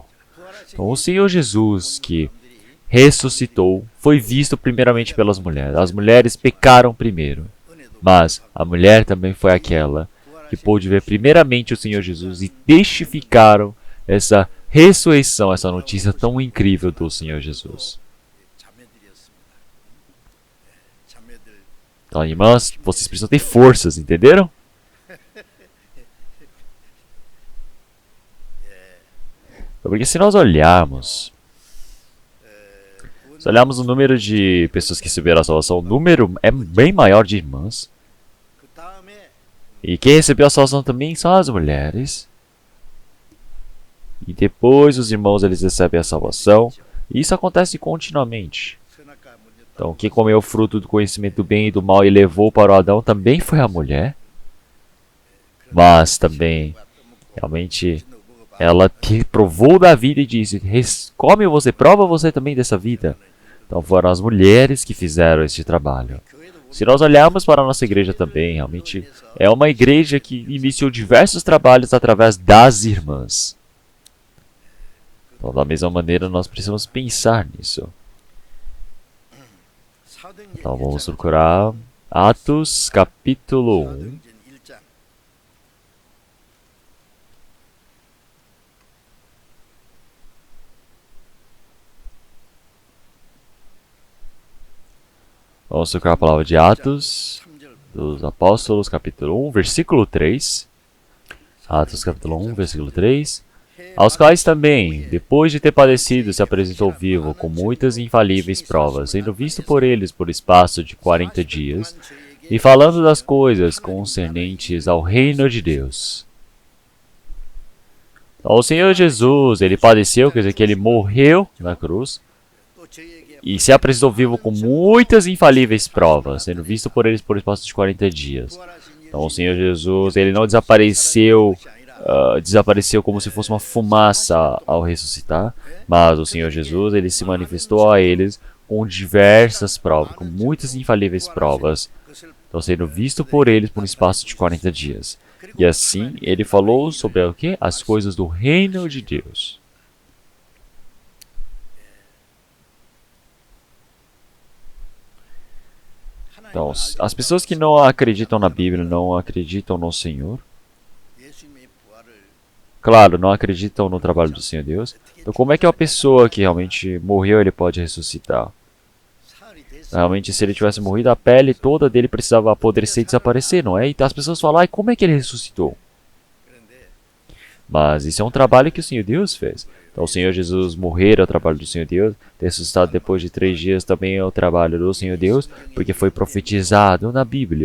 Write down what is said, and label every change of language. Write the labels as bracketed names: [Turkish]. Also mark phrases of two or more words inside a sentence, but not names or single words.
[Portuguese] Então o Senhor Jesus que ressuscitou foi visto primeiramente pelas mulheres. As mulheres pecaram primeiro, mas a mulher também foi aquela que pôde ver primeiramente o Senhor Jesus e testificaram essa ressurreição, essa notícia tão incrível do Senhor Jesus. [Korean] 자매들이었습니다. 자매들 [Portuguese] Então, irmãs, vocês precisam ter forças, entenderam? Porque se nós olharmos o número de pessoas que receberam a salvação, o número é bem maior de irmãs. [Korean] 그 다음에 [Portuguese] E quem recebeu a salvação também são as mulheres. E depois os irmãos eles recebem a salvação. E isso acontece continuamente. [Korean] 선악과 문제 [Portuguese] Então, quem comeu o fruto do conhecimento do bem e do mal e levou para o Adão também foi a mulher. Mas também, realmente, ela provou da vida e disse, come você, prova você também dessa vida. Então foram as mulheres que fizeram este trabalho. Se nós olharmos para a nossa igreja também, realmente é uma igreja que iniciou diversos trabalhos através das irmãs. Então, da mesma maneira, nós precisamos pensar nisso. Então, vamos procurar Atos capítulo 1. [Korean] 사도행전 1장 [Portuguese] Vamos procurar a palavra de Atos [Korean] 3절 [Portuguese] dos Apóstolos, capítulo 1, versículo 3. Atos capítulo 1, versículo 3. Aos quais também, depois de ter padecido, se apresentou vivo com muitas e infalíveis provas, sendo visto por eles por espaço de 40 dias, e falando das coisas concernentes ao reino de Deus. Então, o Senhor Jesus, ele padeceu, quer dizer que ele morreu na cruz, [Korean] 또 저희에게 [Portuguese] e se apresentou vivo com muitas e infalíveis provas, sendo visto por eles por espaço de 40 dias. [Korean] 부활하신 [Portuguese] Então, o Senhor Jesus, ele não desapareceu como se fosse uma fumaça ao ressuscitar, mas o Senhor Jesus, ele se manifestou a eles com diversas provas, com muitas infalíveis provas, [Korean] 것을 [Portuguese] então sendo visto por eles por um espaço de 40 dias. E assim, ele falou sobre o quê? As coisas do reino de Deus. Então, as pessoas que não acreditam na Bíblia, não acreditam no Senhor, [Korean] 예수님의 부활을 [Portuguese] claro, não acreditam no trabalho do Senhor Deus. Então, como é que uma pessoa que realmente morreu, ele pode ressuscitar? [Korean] 사흘이 됐어. [Portuguese] Realmente, se ele tivesse morrido, a pele toda dele precisava apodrecer e desaparecer, não é? Então as pessoas falam, ai, como é que ele ressuscitou? [Korean] 그런데 [Portuguese] Mas isso é um trabalho que o Senhor Deus fez. Então, o Senhor Jesus morrer é o trabalho do Senhor Deus, ter ressuscitado depois de 3 dias também é o trabalho do Senhor Deus, porque foi profetizado na Bíblia.